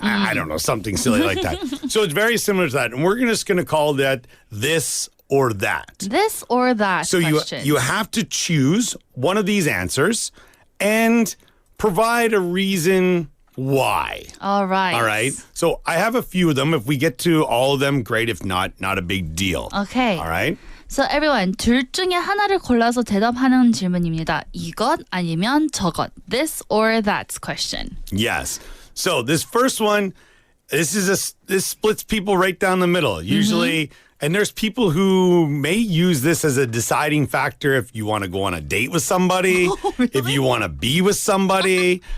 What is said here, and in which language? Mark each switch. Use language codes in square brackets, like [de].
[en] I don't know, something silly like that. So it's very similar to that. And we're just going to call that this or that. This or that So question. you have to choose one of these answers. and provide a reason why. All right. All right. So I have a few of them. If we get to all of them, great. If not, not a big deal. Okay. All right. So everyone, [ko] 둘 중에 하나를 골라서 대답하는 질문입니다. 이것 아니면 저것. [en] This or that question. Yes. So this first one, this splits people right down the middle. Usually, and there's people who may use this as a deciding factor if you want to go on a date with somebody, if you want to be with somebody.